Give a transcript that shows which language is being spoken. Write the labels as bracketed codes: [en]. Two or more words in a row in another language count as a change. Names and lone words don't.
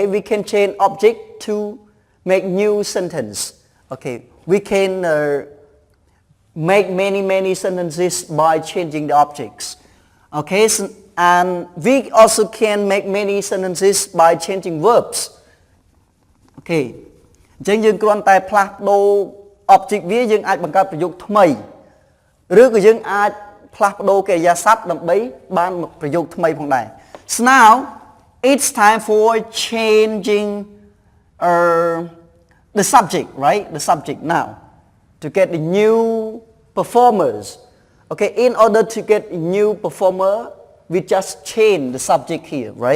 [en] We can change object to make new sentence. Okay, we can make many sentences by changing the objects. Okay, so, and we also can make many sentences by changing verbs. [km] Okay, អញ្ចឹងយើងគ្រាន់តែផ្លាស់ប្ដូរ object វាយើងអាចបង្កើតប្រយោគថ្មីឬក៏យើងអាចផ្លាស់ប្ដូរកិរិយាសព្ទដើម្បីបានប្រយោគថ្មីផងដែរ [en] So now it's time for changing the subject, right? The subject now to get the new performers. Okay, in order to get a new performer, we just change the subject here, right?